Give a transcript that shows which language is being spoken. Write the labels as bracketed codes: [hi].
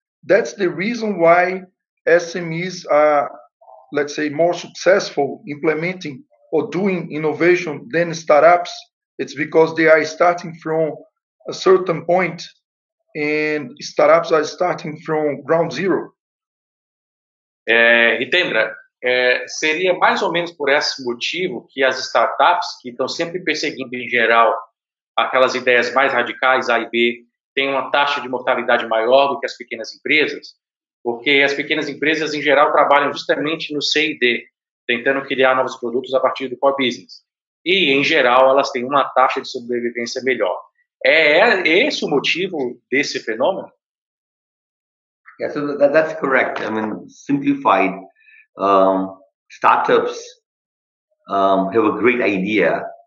[en] That's the reason why SMEs are, let's say, more successful implementing or doing innovation than startups. It's because they are starting from a certain point and startups are starting from ground zero. [pt] Hitendra, seria mais ou menos por esse motivo que as startups, que estão sempre perseguindo, em geral, aquelas ideias mais radicais, A e B, têm uma taxa de mortalidade maior do que as pequenas empresas, porque as pequenas empresas, em geral, trabalham justamente no C e D, tentando criar novos produtos a partir do core business. E, em geral, elas têm uma taxa de sobrevivência melhor. É esse o motivo desse fenômeno? [en] Yeah, so that's correct. I mean, simplified, startups have a great idea,